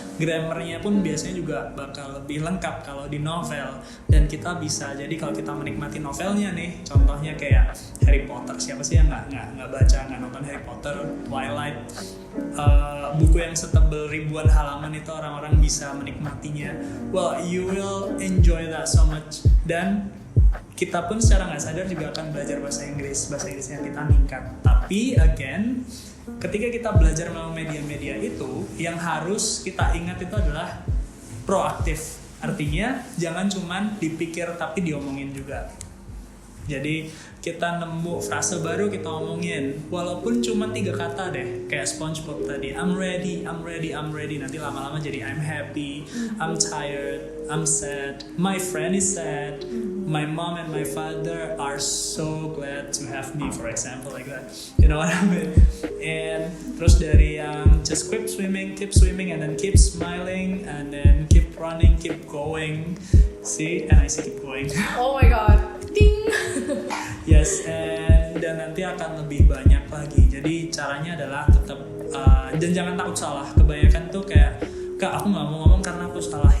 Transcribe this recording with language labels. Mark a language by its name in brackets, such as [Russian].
[Indonesian] Grammarnya pun biasanya juga bakal lebih lengkap kalau di novel, dan kita bisa, jadi kalau kita menikmati novelnya nih, contohnya kayak Harry Potter. Siapa sih yang nggak baca, nggak nonton Harry Potter, Twilight, buku yang setebal ribuan halaman itu orang-orang bisa menikmatinya. [English] Well, you will enjoy that so much. [Indonesian] Dan kita pun secara nggak sadar juga akan belajar bahasa Inggrisnya kita meningkat. Tapi again, ketika kita belajar melalui media-media itu, yang harus kita ingat itu adalah proaktif. Artinya jangan cuman dipikir tapi diomongin juga. Jadi kita nemu frase baru kita omongin, walaupun cuma 3 kata deh, kayak SpongeBob tadi, [English] I'm ready, [Indonesian] nanti lama-lama jadi [English] I'm happy, I'm tired, I'm sad, my friend is sad, my mom and my father are so glad to have me, for example, like that, you know what I mean? And [Indonesian] terus dari yang [English] just keep swimming, and then keep smiling, and then keep running, keep going, see, and I see keep going. Oh my god, ding. [Indonesian] Yes, dan nanti akan lebih banyak lagi. Jadi caranya adalah tetap dan jangan takut salah. Kebanyakan tuh kayak, Kak, aku nggak mau ngomong karena aku salah.